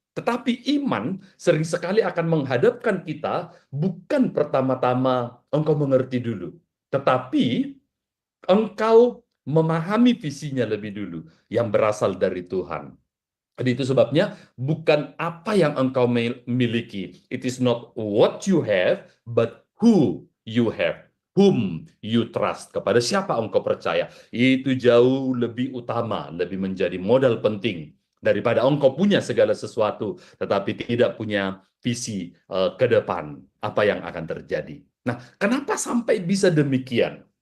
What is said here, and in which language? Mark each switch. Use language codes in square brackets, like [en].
[id] Tetapi iman sering sekali akan menghadapkan kita bukan pertama-tama engkau mengerti dulu, tetapi engkau memahami visinya lebih dulu yang berasal dari Tuhan. Jadi itu sebabnya bukan apa yang engkau miliki. [en] It is not what you have, but who you have. Whom you trust. [id] Kepada siapa engkau percaya. Itu jauh lebih utama, lebih menjadi modal penting daripada engkau punya segala sesuatu, tetapi tidak punya visi ke depan apa yang akan terjadi. Nah, kenapa sampai bisa demikian?